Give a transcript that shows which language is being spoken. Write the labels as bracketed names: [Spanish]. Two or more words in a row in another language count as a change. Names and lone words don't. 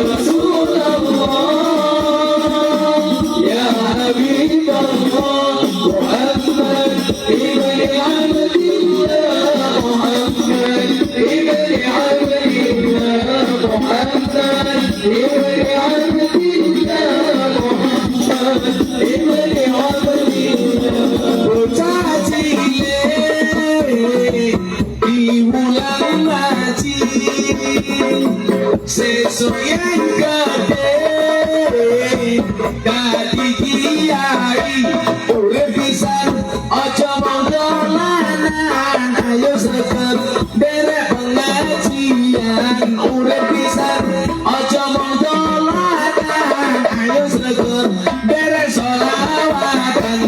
[Arabic] رسول الله، يا حبيب الله, Muhammad ibn Abdillah, Muhammad ibn Abdillah, Muhammad ibn Abdillah, Muhammad ibn Abdillah. [Javanese] Bocah cilik di bulan haji sesuk yang gede dadi kiai urip pisan aja mung dolanan ayo sregep derek pengajian urip pisan aja mung dolanan ayo sregep derek sholawatan.